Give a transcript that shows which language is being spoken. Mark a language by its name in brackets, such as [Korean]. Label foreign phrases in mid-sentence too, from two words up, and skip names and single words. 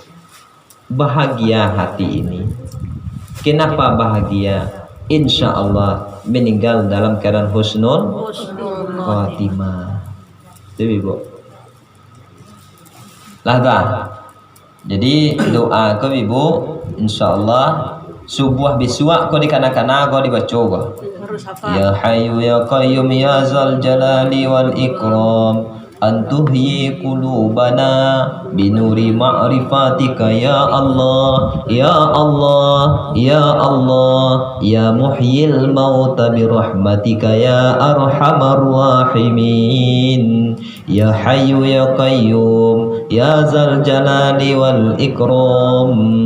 [Indonesian] Bahagia hati ini. Kenapa bahagia? [Arabic] إن شاء الله [Indonesian] meninggal dalam keadaan [Arabic] حسن الخاتمة. [Minangkabau] Jadi ibu. Lah dah. Jadi doa ke ibu, [Arabic] إن شاء الله [Minangkabau] subuh bisuak kau di kana-kana kau dibaca kau. [Arabic] يا حي يا قيوم يا ذا الجلال والإكرام. أن تحيي قلوبنا بنور معرفتك يا الله يا الله يا الله يا محيي الموتى برحمتك يا أرحم الراحمين يا حي يا قيوم يا ذا الجلال والإكرام